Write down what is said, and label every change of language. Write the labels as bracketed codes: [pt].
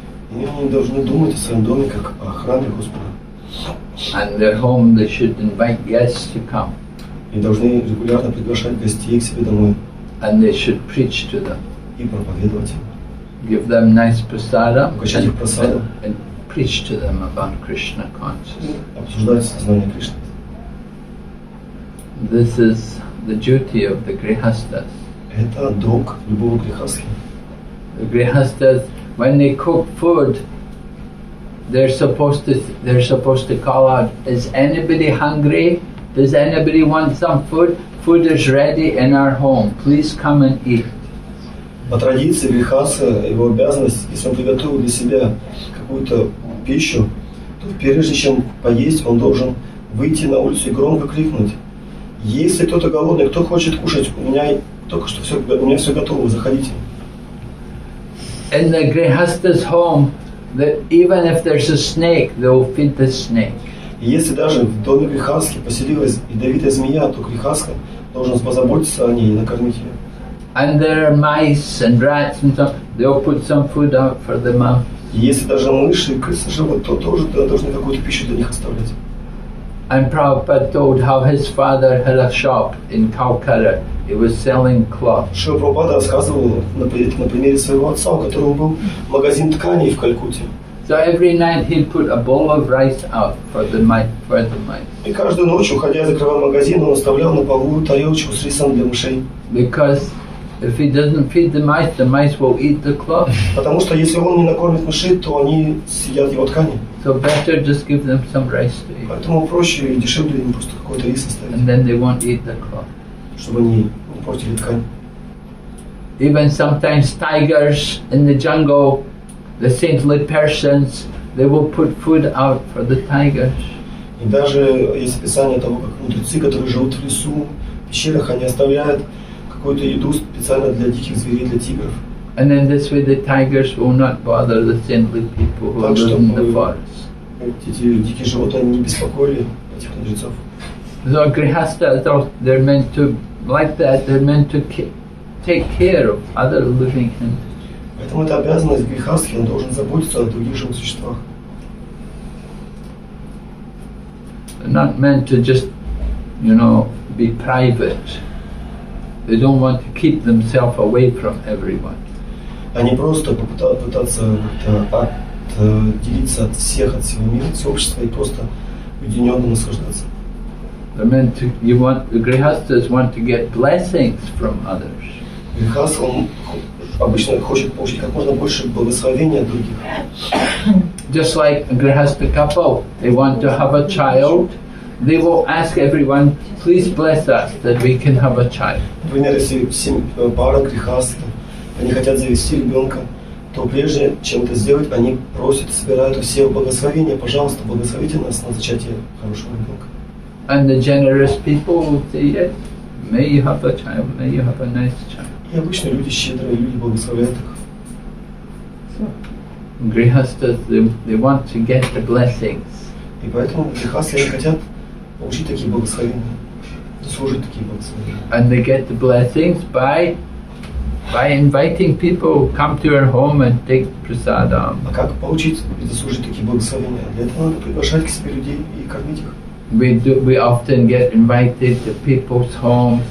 [ru] И они должны думать о своем доме как о храме Господа. [en] And their home, they should invite guests to come. [ru] И должны регулярно приглашать гостей к себе домой. [en] And they should preach to them. [ru] И проповедовать им. [en] Give them nice prasada [ru] Угощать их просадом. [en] and preach to them about Krishna consciousness. [ru] Обсуждать сознание Кришны. [en] This is the duty of the grihastas. [ru] Это долг любого грехаски. [en] The grihastas, when they cook food, they're supposed to call out, is anybody hungry? Does anybody want some food? Food is ready in our home. Please come and eat. [ru] По традиции грехаса, его обязанность, если он приготовил для себя какую-то пищу, то прежде чем поесть, он должен выйти на улицу и громко крикнуть: если кто-то голодный, кто хочет кушать, у меня все готово, заходите. [en] In the grihasta's home, that even if there's a snake, they'll feed the snake. [ru] И если даже в доме грехаски поселилась ядовитая змея, то грехаска должен позаботиться о ней и накормить ее. [en] And there are mice and rats and stuff, they'll put some food out for the mouse. [ru] И если даже мыши и крысы живут, то тоже должны какую-то пищу для них оставлять. [en] And Prabhupada told how his father had a shop in Calcutta. He was selling cloth. [ru] Шрила Прабхупада рассказывал на примере своего отца, у которого был магазин тканей в Калькутте. [en] So every night he'd put a bowl of rice out for the mice. [ru] И каждую ночь, уходя и закрывая магазин, он оставлял на полу тарелочку с рисом для мышей. [en] Because if he doesn't feed the mice will eat the cloth. [ru] Потому что если он не накормит мышей, то они съедят его ткани. [en] So better just give them some rice to eat. [ru] Поэтому проще и дешевле им просто какой-то рис оставить, [en] And then they won't eat the cloth. [ru] чтобы они не портили ткань. [en] Even sometimes tigers in the jungle, the saintly persons, they will put food out for the tigers. [ru] И даже есть описание того, как мудрецы, которые живут в лесу, в пещерах, они оставляют какую-то еду специально для диких зверей, для тигров. [en] And in this way the tigers will not bother the saintly people who live in the forest. [ru] Эти дикие животные не беспокоили этих мудрецов. [en] So grihastas, they're meant to, like that, they're meant to take care of other living entities. [ru] Поэтому это обязанность грехаски, он должен заботиться о других живых существах. [en] They're not meant to just, be private. They don't want to keep themselves away from everyone. [ru] А не просто пытаться как-то отделиться от всех, от всего мира, от общества и просто уединенно наслаждаться. [en] The grihastas want to get blessings from others. [ru] Грихаст, он обычно хочет получить как можно больше благословения от других. [en] Just like a grihasta couple, they want to have a child. They will ask everyone, please bless us that we can have a child. [ru] Например, если пара грихастов, они хотят завести ребенка, то прежде чем это сделать, они просят, собирают у всех благословения. Пожалуйста, благословите нас на зачатие хорошего ребенка. [en] And the generous people will say, yes, may you have a child, may you have a nice child. [ru] И обычно люди щедрые, люди благословляют их. [en] Grihastas, they want to get the blessings. [ru] И поэтому грихасты, они хотят получить такие благословения, заслужить такие благословения. [en] And they get the blessings by inviting people come to your home and take prasadam. [ru] А как получить и заслужить такие благословения? Для этого надо приглашать к себе людей и кормить их. [en] We often get invited to people's homes.